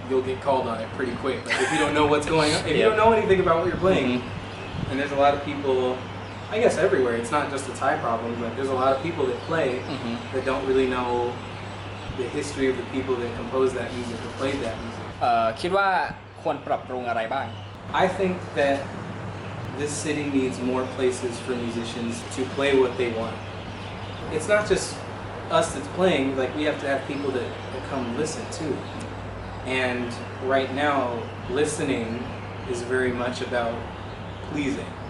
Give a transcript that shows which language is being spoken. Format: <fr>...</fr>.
<en>You'll get called on it pretty quick. Like if you don't know what's going on, if you don't know anything about what you're playing, and there's a lot of people, I guess everywhere, it's not just a Thai problem, but there's a lot of people that play that don't really know the history of the people that composed that music or played that music.</en> <th>คิดว่าควรปรับปรุงอะไรบ้าง</th> <en>I think that this city needs more places for musicians to play what they want. It's not just us that's playing, like we have to have people that come listen too. And right now, listening is very much about pleasing.</en>